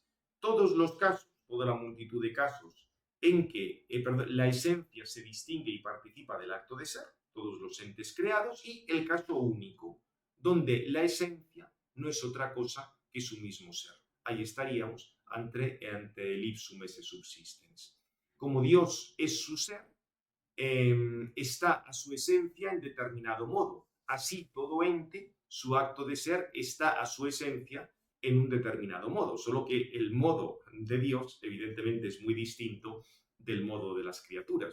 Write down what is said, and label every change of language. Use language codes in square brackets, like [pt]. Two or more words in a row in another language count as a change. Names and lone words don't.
[es] Todos los casos, toda la multitud de casos en que la esencia se distingue y participa del acto de ser, todos los entes creados, y el caso único, donde la esencia no es otra cosa que su mismo ser. [la] Ahí estaríamos ante el ipsum esse subsistens. [es] Como Dios es su ser, está a su esencia en determinado modo. Así, todo ente, su acto de ser, está a su esencia en un determinado modo, solo que el modo de Dios, evidentemente, es muy distinto del modo de las criaturas.